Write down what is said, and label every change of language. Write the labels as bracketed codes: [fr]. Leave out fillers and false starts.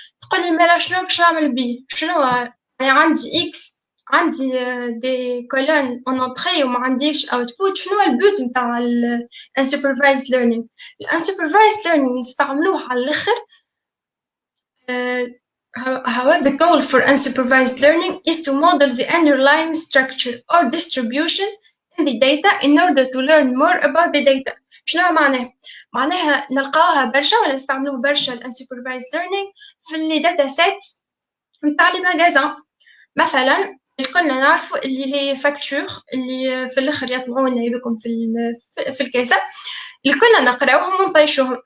[ar] تقول لي مالا شنو باش نعمل بيه؟ شنو يعني عندي x عندي دي كولون en entrée وما عنديش output. شنو البوت نتاع unsupervised learning؟ unsupervised learning نستعملوه على الاخر. [en] However, the goal for unsupervised learning is to model the underlying structure or distribution in the data in order to learn more about the data. [ar] شنو معناه؟ معناها نلقاوها برشا ولا نستعملوه برشا unsupervised learning في اللي داتا سيت نتاع لي ماغازان. مثلا الكلنا نعرفوا اللي لي فاكتور اللي في الاخر يطلعون يدكم في الكاسه الكلنا نقراوهم ونطيشوهم.